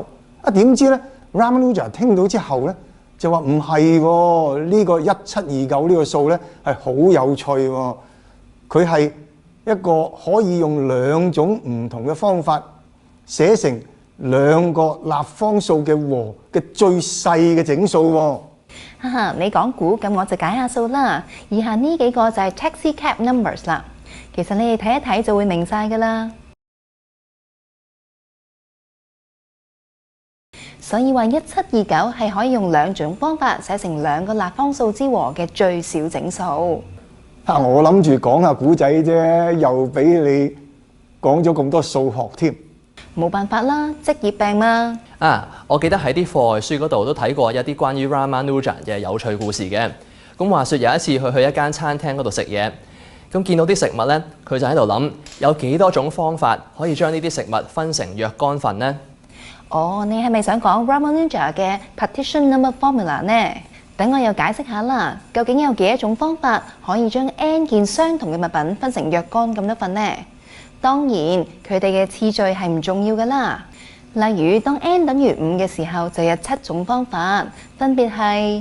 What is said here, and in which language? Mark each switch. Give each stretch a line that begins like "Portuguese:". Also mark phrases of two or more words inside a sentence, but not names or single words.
Cantonese: 點知咧 Ramanujan 聽到之後咧，就話唔係喎，呢個1729呢個數咧係好有趣喎，佢係一個可以用2種唔同嘅方法寫成2個立方數嘅和嘅最細嘅整數喎。哈哈，你講估，咁我就解下數啦。以下呢幾個就係
English: taxi cab numbers
Cantonese: 啦。其實你哋睇一睇就會明晒㗎啦。所以話1729係可以用2種方法寫成2個立方數之和嘅最小整數。我諗住講下古仔啫，又俾你講咗咁多數學添。冇辦法啦，職業病嘛。我記得喺啲課外書嗰度都睇過一啲關於 Ramanujan 嘅有趣故事嘅。咁話說有一次佢去一間餐廳嗰度食嘢，咁見到啲食物咧，佢就喺度諗有幾多種方法可以將呢啲食物分成若干份呢？你係咪想講 Ramanujan 嘅
English: partition number formula
Cantonese: 呢？等我又解釋下啦。究竟有幾多種方法可以將 n 件相同嘅物品分成若干咁多份呢？當然，佢哋嘅次序係唔重要㗎啦。例如，當 n 等於5嘅時候，就有7種方法，分別係。